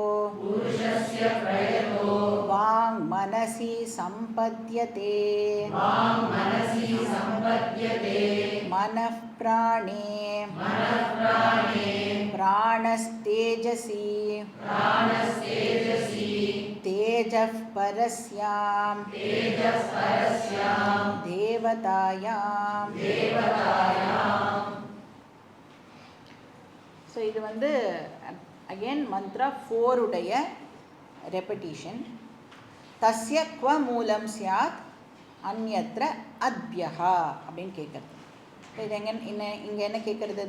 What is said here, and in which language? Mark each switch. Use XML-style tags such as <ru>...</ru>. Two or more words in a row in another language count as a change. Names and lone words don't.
<sa>वाङ्मनसि सम्पद्यते मनः प्राणे प्राणस्तेजसि तेजः परस्यां देवतायां.</sa> <ta>ஸோ இது வந்து அகெயின் மந்த்ரா 4 உடைய ரெப்படிஷன்.</ta> <sa>तस्य क्व मूलं स्यात् अन्यत्र अद्भ्यः</sa> <ta>அப்படின்னு கேட்குறது. இது இங்கே என்ன கேட்குறது?</ta>